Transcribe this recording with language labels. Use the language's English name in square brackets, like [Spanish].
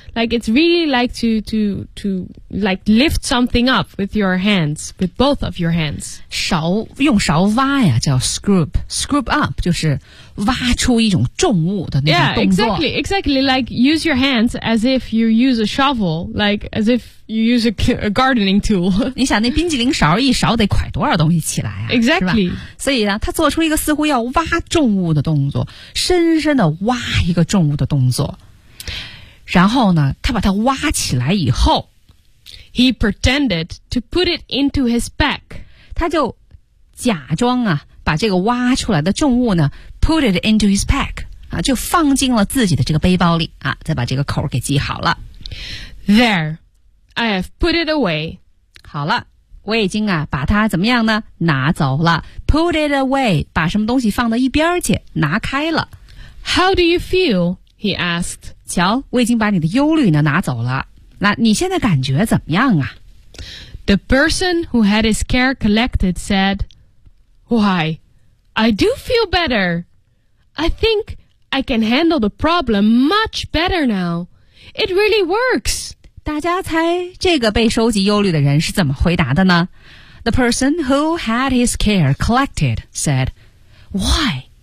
[English] Like, it's really like to like lift something up with your hands, with both of your hands. [Chinese] 勺用勺挖呀，叫 scoop. [English] Scoop up [Chinese] 就是挖出一种重物的那种动作。 [English] Yeah, exactly, exactly. Like, use your hands as if you use a shovel, like as ifYou use a gardening tool. [Chinese] 你想那冰激凌勺一勺得快多少东西起来啊 [English] Exactly. [Chinese] 所以呢他做出一个似乎要挖重物的动作深深的挖一个重物的动作。然后呢他把它挖起来以后 [English] He pretended to put it into his bag. [Chinese] 他就假装啊把这个挖出来的重物呢 [English] put it into his bag.、 [Chinese] 啊、就放进了自己的这个背包里啊再把这个口给系好了。 [English] There. I have put it away. [Chinese] 好了，我已经啊把它怎么样呢？拿走了。 [English] Put it away， [Chinese] 把什么东西放到一边去，拿开了。 [English] How do you feel? He asked. [Chinese] 瞧，我已经把你的忧虑呢拿走了。那你现在感觉怎么样啊 [English] ？The person who had his care collected said, "Why? I do feel better. I think I can handle the problem much better now. It really works. [Chinese] 大家猜这个被收集忧虑的人是怎么回答的呢？ [English] The person who had his care collected said, Why?